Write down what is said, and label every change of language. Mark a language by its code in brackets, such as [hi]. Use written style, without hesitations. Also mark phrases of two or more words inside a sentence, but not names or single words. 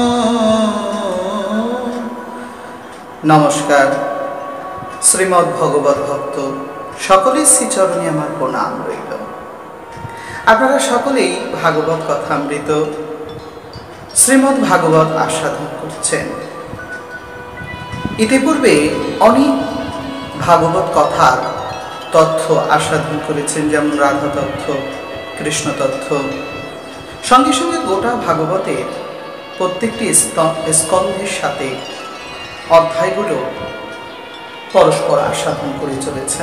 [bn] नमस्कार। শ্রীমদ্ ভাগবত ভক্ত সকলের শ্রীচরণে আমার প্রণাম রইল। আপনারা সকলেই ভাগবত কথামৃত শ্রীমদ্ ভাগবত আস্বাদন করছেন। ইতিপূর্বে অনেক ভাগবত কথার তথ্য আস্বাদন করেছেন, যেমন রাধা তথ্য, কৃষ্ণ তথ্য। সঙ্গে সঙ্গে গোটা ভাগবতের প্রত্যেকটি স্কন্ধের সাথে অধ্যায়গুলো পরস্পর আস্বাদন করে চলেছেন।